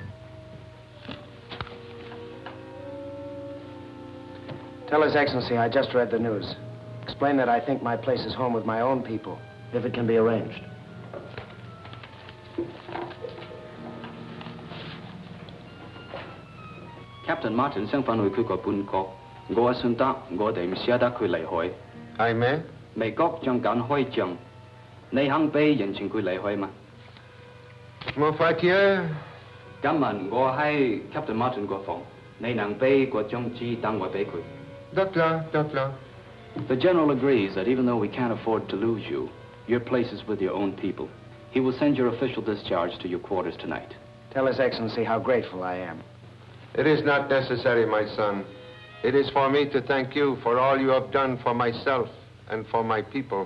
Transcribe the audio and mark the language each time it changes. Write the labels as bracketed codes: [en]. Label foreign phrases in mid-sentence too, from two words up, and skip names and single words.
[en] Tell His Excellency I just read the news. Explain that I think my place is home with my own people, if it can be arranged. [yue] Captain Martin 想返去佢個本國，我信得我哋唔捨得佢離開。係咩？美國將緊開仗，你肯俾人情佢離開嗎？冇法子啊！今日我喺 Captain Martin 個房，你能俾個張紙等我俾佢？得啦，得啦。 [en] The general agrees that even though we can't afford to lose you, your place is with your own people. He will send your official discharge to your quarters tonight. Tell His Excellency how grateful I am. It is not necessary, my son. It is for me to thank you for all you have done for myself and for my people.